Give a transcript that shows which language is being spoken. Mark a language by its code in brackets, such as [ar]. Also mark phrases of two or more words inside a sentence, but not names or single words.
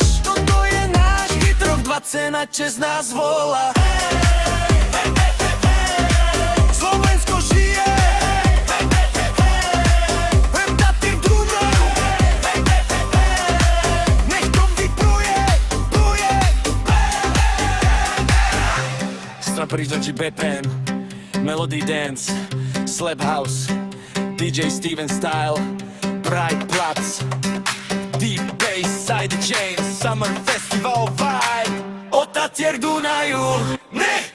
[sk] Toto je náš hit, rok 20 na čest nás volá. Slovensko žije. Od Tatie k Dunaju, nech to vibruje, vibruje. [en] Strap original BPM, Melody Dance, Slap House, DJ Steven Style, Bright Platz, Deep Bass, Side Chain, Summer Festival Vibe. [sk] Od Tatie k Dunaju, nech